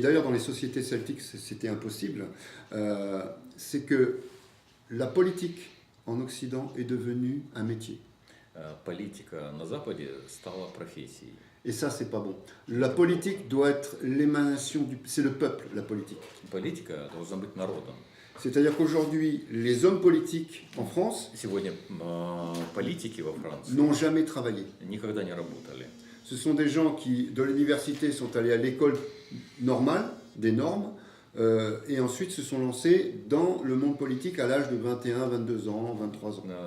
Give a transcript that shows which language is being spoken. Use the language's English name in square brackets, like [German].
[French] d'ailleurs dans les sociétés celtiques c'était impossible, c'est que la politique en Occident est devenue un métier. [Russian] Политика на Западе стала профессией. [French] Et ça, c'est pas bon. La politique doit être l'émanation du... C'est le peuple, la politique. [Russian] Политика должна быть народом. [French] C'est-à-dire qu'aujourd'hui, les hommes politiques en France [Russian] Сегодня политики во Франции [French] n'ont jamais travaillé. [Russian] никогда не работали. [French] Ce sont des gens qui, de l'université, sont allés à l'école normale, des normes, et ensuite se sont lancés dans le monde politique à l'âge de 21, 22 ans, 23 ans.